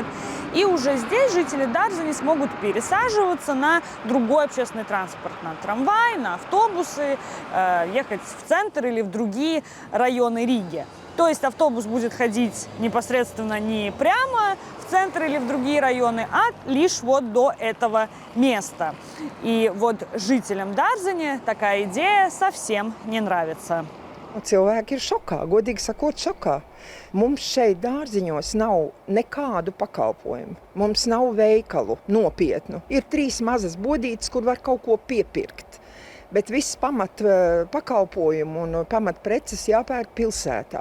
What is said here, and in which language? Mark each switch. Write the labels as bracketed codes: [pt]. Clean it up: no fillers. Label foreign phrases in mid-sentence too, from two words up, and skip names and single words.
[ru] И уже здесь жители Дарзини смогут пересаживаться на другой общественный транспорт, на трамвай, на автобусы, ехать в центр или в другие районы Риги. То есть автобус будет ходить непосредственно не прямо в центр или в другие районы, а лишь вот до этого места. И вот жителям Дарзини такая идея совсем не нравится. [lv] Cilvēki ir šokā, godīgi sakot, šokā. Mums šeit Dārziņos nav nekādu pakalpojumu. Mums nav veikalu nopietnu. Ir 3 mazas bodītes, kur var kaut ko piepirkt. Bet viss pamat pakalpojumu un pamat preces jāpērk pilsētā.